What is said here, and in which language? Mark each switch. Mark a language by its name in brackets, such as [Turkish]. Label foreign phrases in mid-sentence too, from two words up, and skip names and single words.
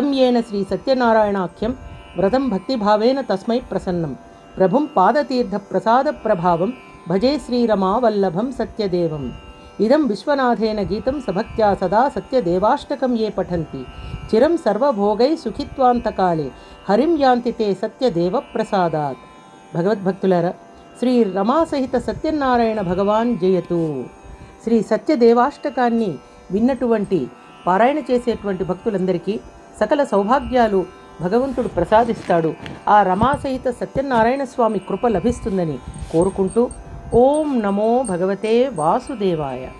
[Sanskrit] येन श्री सत्यनारायणाख्यं व्रतं भक्तिभावेन तस्मै प्रसन्नं प्रभुं पादतीर्थप्रसादप्रभावं भजे श्रीरमावल्लभं सत्यदेवम् इदं विश्वनाथेन गीतं सभक्त्या सदा सत्यदेवाष्टकं ये पठन्ति चिरं सर्वभोगै सुखित्वान्तकाले हरिं यान्ति ते सत्यदेवप्रसादात्. [Telugu] భగవద్భక్తులారా, శ్రీ రమాసహిత సత్యనారాయణ భగవాన్ జయతు. శ్రీ సత్యదేవాష్టకాన్ని విన్నటువంటి పారాయణ చేసేటువంటి భక్తులందరికీ సకల సౌభాగ్యాలు భగవంతుడు ప్రసాదిస్తాడు. ఆ రమాసహిత సత్యనారాయణ స్వామి కృప లభిస్తుందని కోరుకుంటూ [Sanskrit] ఓం నమో భగవతే వాసుదేవాయ.